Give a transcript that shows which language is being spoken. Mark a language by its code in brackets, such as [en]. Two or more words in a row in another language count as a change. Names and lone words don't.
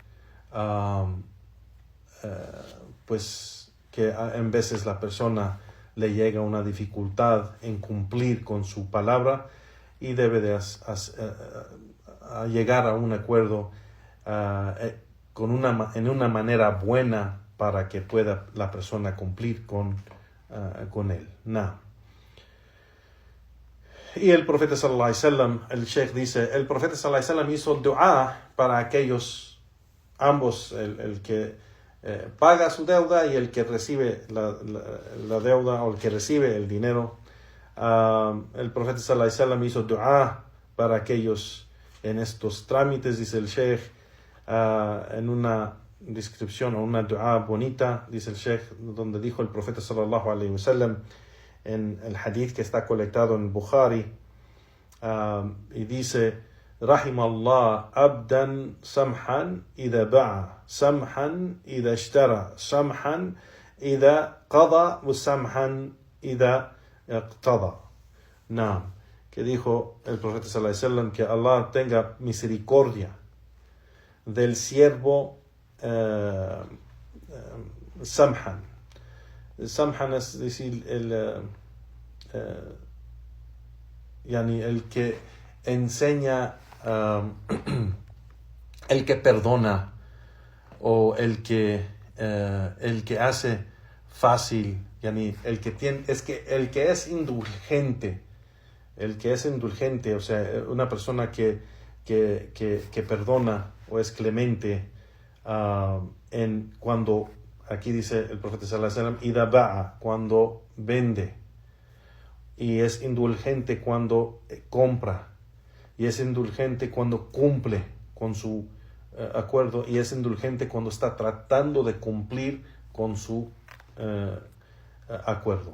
[es] pues que en veces la persona le llega una dificultad en cumplir con su palabra y debe de llegar a un acuerdo en una manera buena para que pueda la persona cumplir con él. Y el profeta [ar] صلى الله عليه وسلم, [es] el Sheikh dice, el profeta [ar] صلى الله عليه وسلم [es] hizo dua para aquellos ambos, el que paga su deuda y el que recibe la deuda o el que recibe el dinero. El profeta [ar] صلى الله عليه وسلم [es] hizo dua para aquellos en estos trámites, dice el Sheikh, en una descripción o una dua bonita, dice el Sheikh, donde dijo el profeta [ar] صلى الله عليه وسلم [es] en el hadith que está colectado en Bukhari, y dice: [ar] رحم الله عبدا سمحا إذا باع سمحا إذا اشترى سمحا إذا قضى وسمحا إذا اقتضى. [es] que dijo el profeta [ar] صلى الله عليه وسلم [es] que Allah tenga misericordia del siervo samhan. Samhan es decir, el que enseña, el que perdona, o el que hace fácil, el que es indulgente, o sea, una persona que perdona o es clemente, cuando, aquí dice el profeta [ar] صلى الله عليه وسلم, إذا باع, [es] cuando vende, y es indulgente cuando compra, y es indulgente cuando cumple con su acuerdo, y es indulgente cuando está tratando de cumplir con su acuerdo.